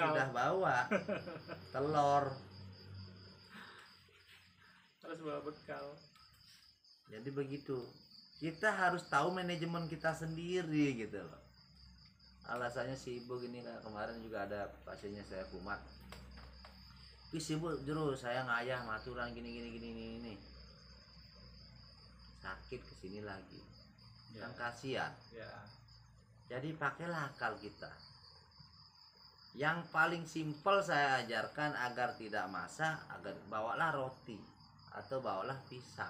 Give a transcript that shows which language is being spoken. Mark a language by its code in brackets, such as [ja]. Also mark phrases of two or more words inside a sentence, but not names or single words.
[id] sudah bawa telur. Harus bawa bekal. Jadi begitu, kita harus tahu manajemen kita sendiri gitu loh. Alasannya sibuk ini, kayak kemarin juga ada pasiennya saya kumat, "Ih, sibuk Jero, saya [ban] ngayah maturan [id] gini gini, sakit kesini lagi." Ya, Kan kasihan. ya. Jadi pakailah akal kita. Yang paling simpel saya ajarkan agar tidak masak, agar bawalah roti atau bawalah pisang.